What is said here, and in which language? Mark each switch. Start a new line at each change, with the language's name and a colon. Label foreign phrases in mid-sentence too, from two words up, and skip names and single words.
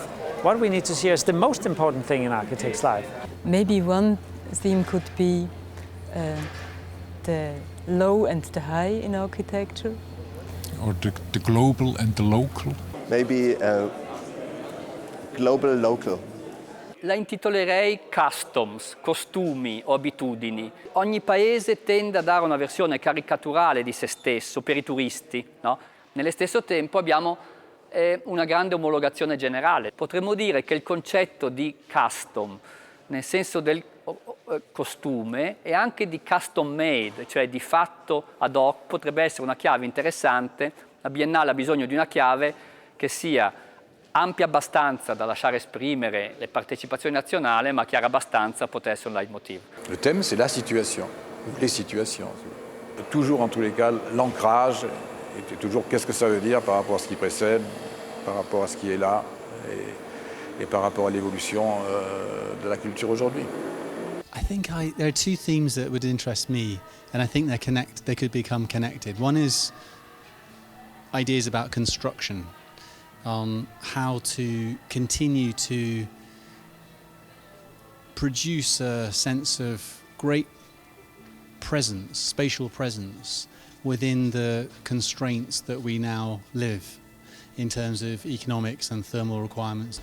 English: What we need to see is the most important thing in architect's life. Maybe one theme could be the low and the high in architecture. Or the global and the local. Maybe global, local.
Italian: La intitolerei customs, costumi o abitudini. Ogni paese tende a dare una versione caricaturale di se stesso per i turisti, no? Nello stesso tempo abbiamo una grande omologazione generale. Potremmo dire che il concetto di custom, nel senso del costume, e anche di
English: custom made,
Italian: cioè di fatto ad hoc, potrebbe essere una chiave interessante. La Biennale ha bisogno di una chiave che sia ampia abbastanza da lasciare esprimere le partecipazioni nazionali, ma chiara abbastanza a poter essere un leitmotiv.
French: Le thème, c'est la situation, ou les situations. Toujours, en tous les cas, l'ancrage, et toujours qu'est-ce que ça veut dire par rapport à ce qui précède, par rapport à ce qui est là, et par rapport à l'évolution de la culture aujourd'hui.
English: I think there are two themes that would interest me, and I think they could become connected. One is ideas about construction, how to continue to produce a sense of great presence, spatial presence, within the constraints that we now live in terms of economics and thermal requirements.